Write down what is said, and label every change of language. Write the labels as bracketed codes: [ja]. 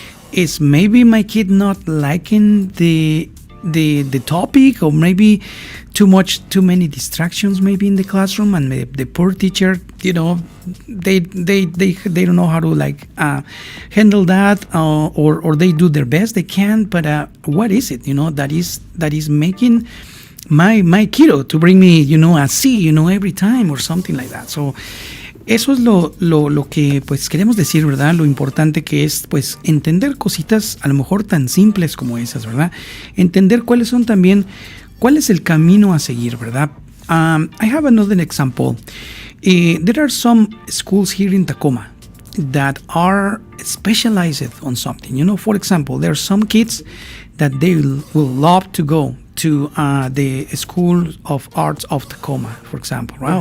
[en] Is maybe my kid not liking the topic, or maybe too many distractions maybe in the classroom, and the poor teacher, they don't know how to like handle that, or they do their best they can, but what is it that is making my kiddo to bring me a C every time, or something like that. [es] So eso es lo que pues queremos decir, ¿verdad? Lo importante que es pues entender cositas a lo mejor tan simples como esas, ¿verdad? Entender cuál es el camino a seguir, ¿verdad? [en] I have another example. There are some schools here in Tacoma that are specialized on something. For example, there are some kids that they will love to go to the School of Arts of Tacoma, for example, right?